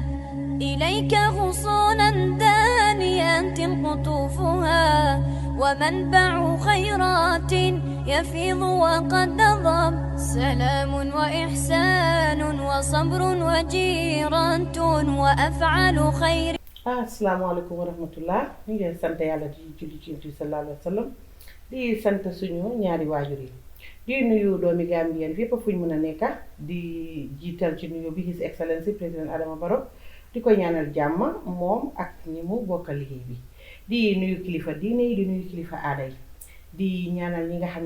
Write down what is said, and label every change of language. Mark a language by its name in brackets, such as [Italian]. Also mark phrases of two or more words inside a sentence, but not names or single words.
[Arabic] إليك غصونا دانيات قطوفها، ومنبع خيرات يفيض وقد نضب. سلام وإحسان وصبر وجيرة وأفعال خير. السلام عليكم ورحمة الله [Wolof] ñu ngi sant yàlla di julli ci Yonent bi [Arabic] صلى الله عليه وسلم [Wolof] di sant suñu ñaari waajur yi di nuyu doomi Gambien fépp fu ñu mën a nekk di jiital ci nuyu bi [English] His Excellency [Wolof] président Adama Barrow di ko ñaanal jàmm moom ak ñi mu bokkal liggéey bi di nuyu kilifa diine yi di nuyu kilifa aada yi di ñaanal ñi nga xam ne